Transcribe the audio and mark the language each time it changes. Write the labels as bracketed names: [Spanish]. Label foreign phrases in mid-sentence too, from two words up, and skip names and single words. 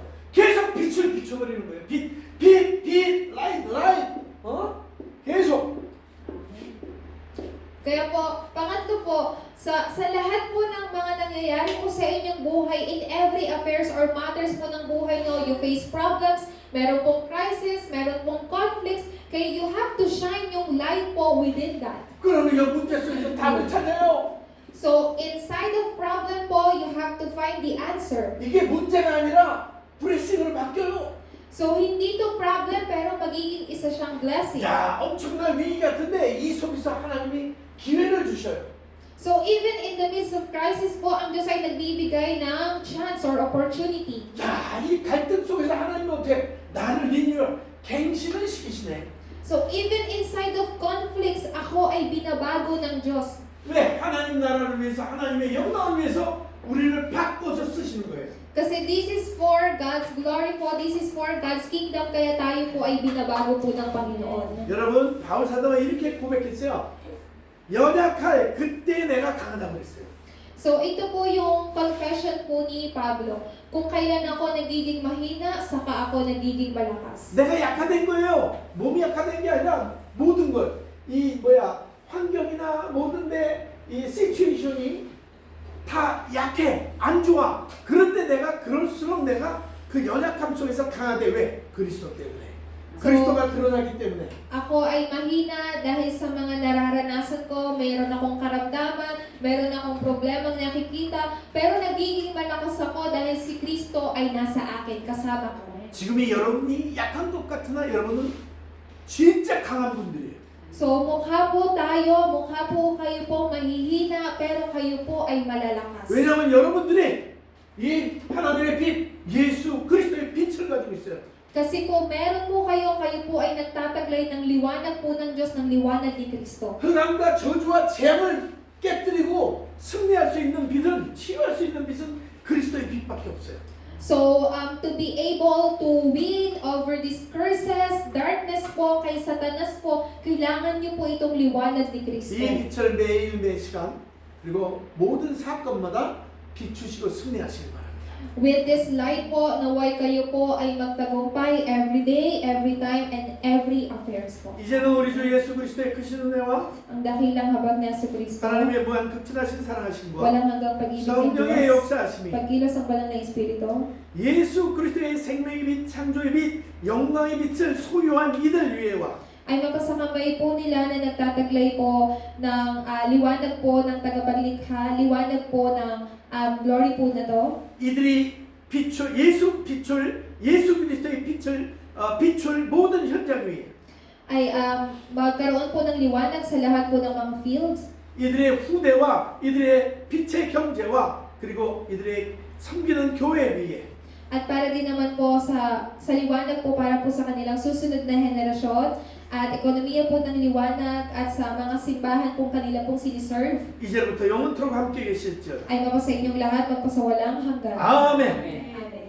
[Korean] 계속 빛을 비춰버리는 거예요. 빛, 라이트, 계속. [Filipino] Kaya po, pangatlo po, sa lahat po ng mga nangyayari po sa inyong buhay, [English] in every affairs or matters [Filipino] po ng buhay nyo, [English] you face problems, [Filipino] meron pong crisis, meron pong conflicts, kaya [English] you have to shine [Filipino] yung light po [English] within that. [Korean] 그러면 이 문제 속에서 답을 찾아요. [English] So, inside of problem po, you have to find the answer. [Korean] 이게 문제가 아니라 블레싱으로 바뀌어요. [Filipino] So, hindi to problem, pero magiging isa siyang blessing. [Korean] 야, 엄청난 위기 같은데 이 속에서 하나님이 기회를 주셔요. [English] So, even in the midst of crisis po, [Filipino] ang Diyos ay nagbibigay ng [English] chance or opportunity. [Korean] 야, 이 갈등 속에서 하나님은 어떻게 나를 리뉴얼, 갱신을 시키시네. [English] So, even inside of conflicts, [Filipino] ako ay binabago ng Diyos. [Korean] 왜? 하나님 나라를 위해서, 하나님의 영광을 위해서 우리를 바꿔서 쓰시는 거예요. [English] Kasi this is for God's glory po, this is for God's kingdom, [Filipino] kaya tayo po ay binabago po ng Panginoon. [Korean] 여러분, 바울 사도가 이렇게 고백했어요. 연약할 그때 내가 강하다고 그랬어요. [Filipino] So, ito po yung confession po ni Pablo. Kung kailan ako nagiging mahina, saka ako nagiging malakas. [Korean] 내가 약화된 거예요. 몸이 약화된 게 아니라 모든 것. 환경이나 모든 이 시츄에이션이 다 약해. 안 좋아. 그럴수록 내가 그 연약함 속에서 강하대. 왜? 그리스도 때문에. 그리스도가 드러나기 때문에. [Filipino] Ako ay mahina dahil sa mga nararanasan ko, mayroon akong karamdaman, mayroon akong problemang nakikita, pero nagiging malakas ako dahil si Kristo ay nasa akin, kasama ko. [Korean] 지금이 여러분이 약한 것 같으나 여러분은 진짜 강한 분들이에요. [Filipino] So, mukha po kayo po mahihina, pero kayo po ay malalakas. [Korean] 왜냐하면 여러분들이 이 하나님의 빛, 예수 그리스도의 빛을 가지고 있어요. [Filipino] Kasi po, meron po kayo po ay nagtataglay ng liwanag po ng Diyos, ng liwanag ni Kristo. [Korean] 흑암과 저주와 재앙을 깨뜨리고 승리할 수 있는 빛은, 치유할 수 있는 빛은 그리스도의 빛밖에 없어요. [English] So, to be able to win over these curses, darkness [Filipino] po, kay Satanas po, kailangan niyo po itong liwanag ni Kristo. [Korean] 이 빛을 매일 매 시간 그리고 모든 사건마다 비추시고 승리하시길 바랍니다. [Filipino] With this light po, naway kayo po ay magtagumpay [English] every day, every time, and every affairs [Filipino] po. [Korean] 이제는 우리 주 예수 그리스도의 크신 은혜와 [Filipino] Ang dakilang habag ni Yesu Kristo, [Korean] 하나님의 무한 극진하신 사랑하신 분, [Filipino] walang hanggang pag-ibig ng [Korean] 성령의 [Filipino] Diyos, [Korean] 역사하심이 [Filipino] pagkilos ng banal na Espiritu, [Korean] 예수 그리스도의 생명의 빛, 창조의 빛, 영광의 빛을 소유한 이들 위에와 [Filipino] ay mapasakamay po nila na nagtataglay po ng liwanag po ng tagapaglikha, liwanag po ng glory po na to. [Korean] 이들이 예수 그리스도의 빛을 비출 모든 현장 위에 [Filipino] Ay magkaroon po ng liwanag sa lahat po ng mga fields. [Korean] 이들의 후대와 이들의 빛의 경제와 그리고 이들의 섬기는 교회 위에 [Filipino] At para din naman po sa liwanag po para po sa kanilang susunod na henerasyon at ekonomiya po ng liwanag at sa mga simbahan po kanila pong siniserve [Korean] 이제부터 영원토록 함께 계실지어다. [Filipino] ay mapasa inyong lahat magpasawalang hanggan. [Korean] 아멘. [Filipino] Amen.